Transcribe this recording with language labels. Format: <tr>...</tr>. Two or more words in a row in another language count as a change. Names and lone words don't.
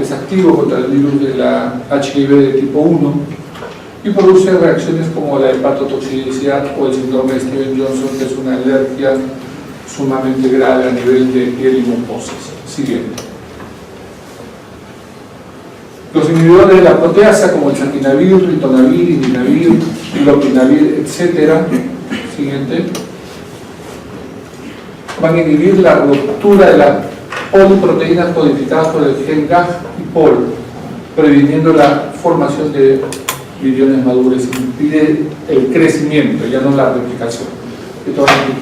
<es>Es activo contra el virus de la HIV de tipo 1 y produce reacciones como la hepatotoxicidad o el síndrome de Stevens-Johnson, que es una alergia sumamente grave a nivel de piel y mucosas. Siguiente. Los inhibidores de la proteasa, como el santinavir, ritonavir, indinavir, lopinavir, etc. Siguiente. Van a inhibir la ruptura de las poliproteínas codificadas por el gen GAG y POL, previniendo la formación de viriones maduros. Impide el crecimiento, ya no la replicación.</es>